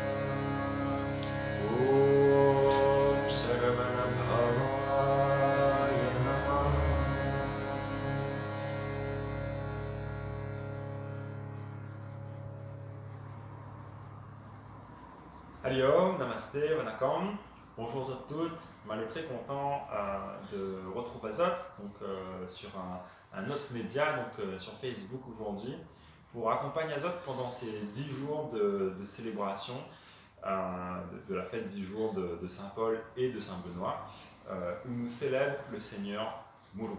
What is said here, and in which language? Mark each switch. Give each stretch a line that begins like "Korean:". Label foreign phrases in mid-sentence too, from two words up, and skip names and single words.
Sanskrit: Om Saravana Bhavaya Namaha. Hari Om, Namasté, Vanakkam.
French: Bonjour à toutes. Je suis très content de retrouver Azot sur un autre média, sur Facebook aujourd'hui, pour accompagner Azot pendant ces 10 jours de célébration de la fête 10 jours de Saint-Paul et de Saint-Benoît, où nous célébrons le Seigneur Muruga.